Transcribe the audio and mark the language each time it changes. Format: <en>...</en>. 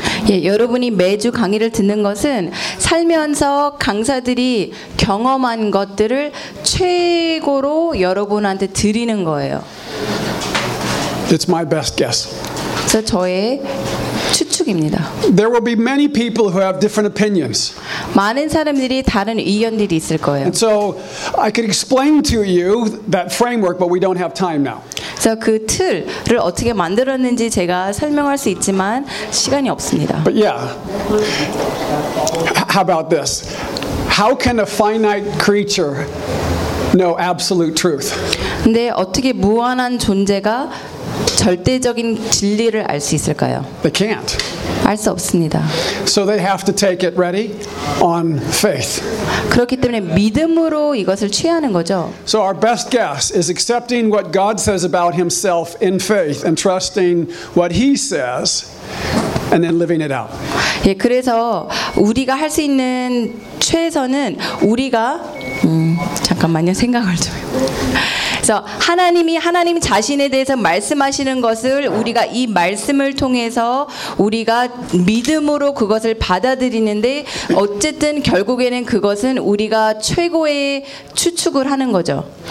<ko>예, 여러분이 매주 강의를 듣는 것은 살면서 강사들이 경험한 것들을 최고로 여러분한테 드리는 거예요.</ko> <en>It's my best guess.</en> <ko>그래서 저의 추측입니다.</ko> <en>There will be many people who have different opinions.</en> <ko>많은 사람들이 다른 의견들이 있을 거예요.</ko> <en>And so I could explain to you that framework, but we don't have time now.</en> <ko>그래서 그 틀을 어떻게 만들었는지 제가 설명할 수 있지만 시간이 없습니다.</ko> <en>But yeah. How about this? How can a finite creature know absolute truth?</en> <ko>근데 어떻게 무한한 존재가 절대적인 진리를 알 수 있을까요?</ko> <en>They can't.</en> <ko>알 수 없습니다.</ko> <en>So they have to take it ready on faith.</en> <ko>그렇기 때문에 믿음으로 이것을 취하는 거죠.</ko> <en>So our best guess is accepting what God says about himself in faith and trusting what he says and then living it out.</en> <ko>예, 그래서 우리가 할 수 있는 최선은 우리가 잠깐만요. 생각을 좀 그래서 하나님 자신에 대해서 말씀하시는 것을 우리가 이 말씀을 통해서 우리가 믿음으로 그것을 받아들이는데 어쨌든 결국에는 그것은 우리가 최고의 추측을 하는 거죠.</ko>